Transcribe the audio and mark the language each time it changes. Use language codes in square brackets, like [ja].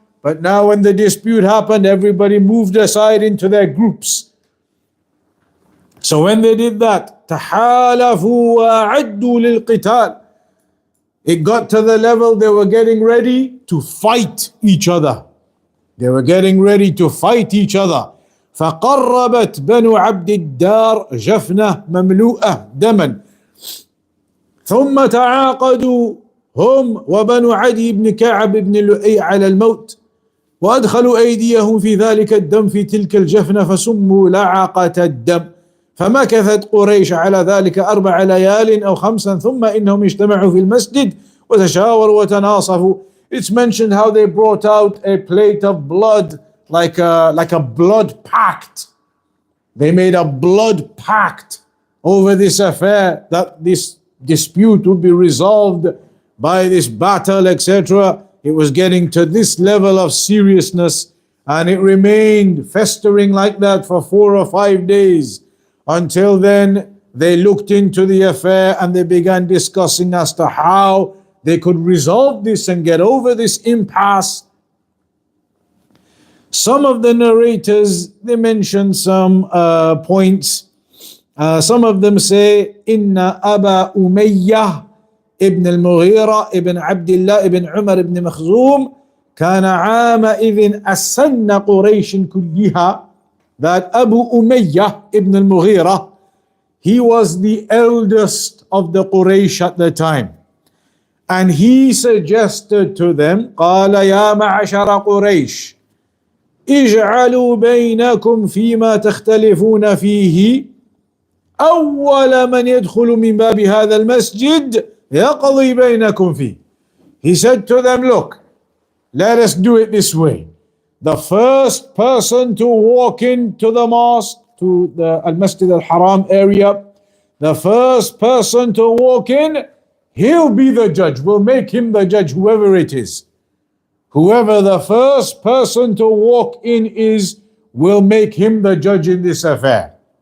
[en] But now when the dispute happened, everybody moved aside into their groups. So when they did that, [ar] تحالفوا وأعدوا للقتال. [en] It got to the level they were getting ready to fight each other. They were getting ready to fight each other. [ar] فقربت بنو عبد الدار جفنة مملوءة دما ثم تعاقدوا هم وبنو عدي بن كعب بن لؤي على الموت وأدخلوا أيديهم في ذلك الدم في تلك الجفنة فسموا لعقة الدم فمكثت قريش على ذلك 4 ليال أو 5 ثم إنهم اجتمعوا في المسجد وتشاوروا وتناصفوا. [en] It's mentioned how they brought out a plate of blood, like a blood pact. They made a blood pact over this affair, that this dispute would be resolved by this battle, etc. it was getting to this level of seriousness, and it remained festering like that for 4 or 5 days. Until then, they looked into the affair and they began discussing as to how they could resolve this and get over this impasse. Some of the narrators, they mention some points. Some of them say, Inna Aba Umayyah ibn al-Mughira ibn Abdullah ibn Umar ibn Makhzum [ar] كان عامئذ أسن قريش كلها. [en] That Abu Umayyah ibn al-Mughira, he was the eldest of the Quraysh at the time. And he suggested to them, [ar] قال يا معشر قريش اجعلوا بينكم فيما تختلفون فيه أول من يدخل من باب هذا المسجد يقضي بينكم فيه. [en] He said to them, look, let us do it this way. The first person to walk into the mosque, to the Al-Masjid Al-Haram area, the first person to walk in, he'll be the judge. We'll make him the judge, whoever it is. Whoever the first person to walk in is, we'll make him the judge in this affair.